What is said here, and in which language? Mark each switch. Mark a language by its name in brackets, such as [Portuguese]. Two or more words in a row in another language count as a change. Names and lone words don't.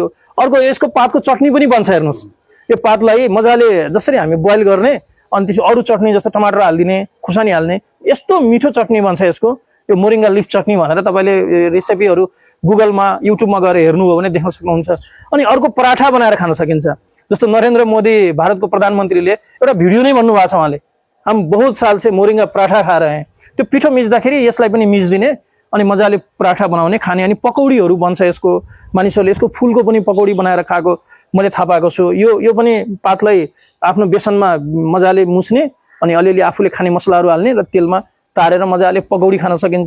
[Nepali] अर्को यसको पातको चटनी पनि बन्छ, हेर्नुहोस्। यो पातलाई मजाले जसरी हामी बोइल गर्ने अनि त्यसपछि अरू चटनी जस्तो टमाटर हालिदिने, खुर्सानी हाल्ने, यस्तो मिठो चटनी बन्छ यसको। यो मोरिङ्गा लिफ चटनी भनेर तपाईँले रेसिपीहरू गुगलमा युट्युबमा गएर हेर्नुभयो भने देख्न सक्नुहुन्छ। अनि अर्को पराठा बनाएर खान सकिन्छ। जस्तो नरेन्द्र मोदी भारतको प्रधानमन्त्रीले एउटा भिडियो नै भन्नुभएको छ, उहाँले [Hindi] हम बहुत साल से मोरिङ्गा पराठा खा रहे हैं। [Nepali] त्यो पिठो मिच्दाखेरि यसलाई पनि मिच्दिने अनि मजाले पराठा बनाउने खाने। अनि पकौडीहरू बन्छ यसको, मानिसहरूले यसको फुलको पनि पकौडी बनाएर खाएको मैले थाहा पाएको छु। यो पनि पातलाई आफ्नो बेसनमा मजाले मुछ्ने अनि अलिअलि आफूले खाने मसलाहरू हाल्ने र तेलमा तारेर मजाले पकौडी खान सकिन्छ।